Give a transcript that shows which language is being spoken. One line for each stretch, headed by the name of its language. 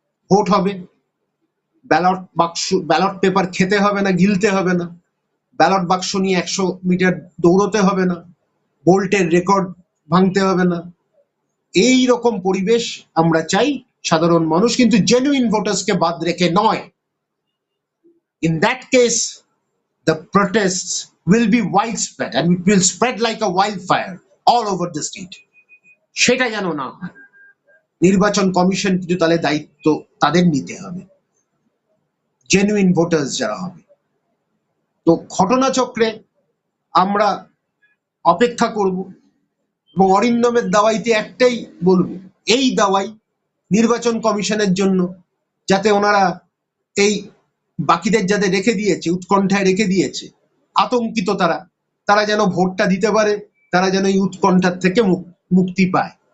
Bangla: Vote হবে, ballot বাক্স, ballot paper খেতে হবে না, গিলতে হবে না, ব্যালট বাক্স নিয়ে 100 মিটার দৌড়তে হবে না, বোল্টের রেকর্ড ভাঙতে হবে না। এই রকম পরিবেশ আমরা চাই। সাধারণ মানুষ কিন্তু জেনুইন ভোটার্সকে বাদ রেখে নয়।
English: In that case, the protests will be widespread and it will spread like a wildfire all over the state.
Bangla: সেটা যেন না হয়। নির্বাচন কমিশন কিন্তু তাহলে দায়িত্ব তাদের নিতে হবে, জেনুইন ভোটার্স যারা হবে। তো ঘটনাচক্রে আমরা অপেক্ষা করব, এবং অরিন্দমের দাওয়াইতে একটাই বলবো, এই দাওয়াই নির্বাচন কমিশনের জন্য, যাতে ওনারা এই বাকিদের যাদের রেখে দিয়েছে, উৎকণ্ঠায় রেখে দিয়েছে, আতঙ্কিত তারা যেন ভোটটা দিতে পারে, তারা যেন এই উৎকণ্ঠার থেকে মুক্তি পায়।